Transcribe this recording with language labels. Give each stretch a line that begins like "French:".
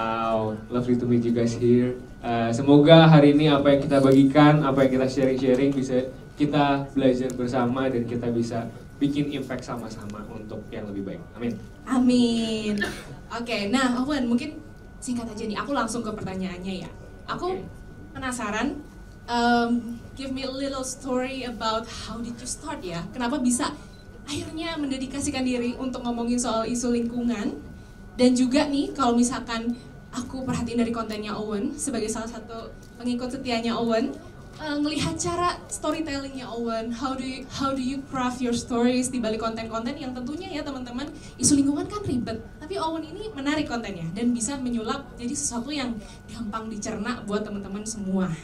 English: Wow, lovely to meet you guys here.
Indonesian: Semoga hari ini apa yang kita bagikan, apa yang kita sharing-sharing bisa kita belajar bersama dan kita bisa bikin impact sama-sama untuk yang lebih baik. Amin. Amin. Oke, nah Owen mungkin singkat aja nih, aku langsung ke pertanyaannya ya. Aku penasaran,
English: give me a little story about how did you start ya?
Indonesian: Kenapa bisa akhirnya mendedikasikan diri untuk ngomongin soal isu lingkungan? Dan juga nih, kalau misalkan aku perhatiin dari kontennya Owen, sebagai salah satu pengikut setianya Owen, ngelihat cara storytellingnya Owen,
English: how do you craft your stories
Indonesian: di balik konten-konten yang tentunya ya teman-teman, isu lingkungan kan ribet, tapi Owen ini menarik kontennya dan bisa menyulap jadi sesuatu yang gampang dicerna buat teman-teman semua.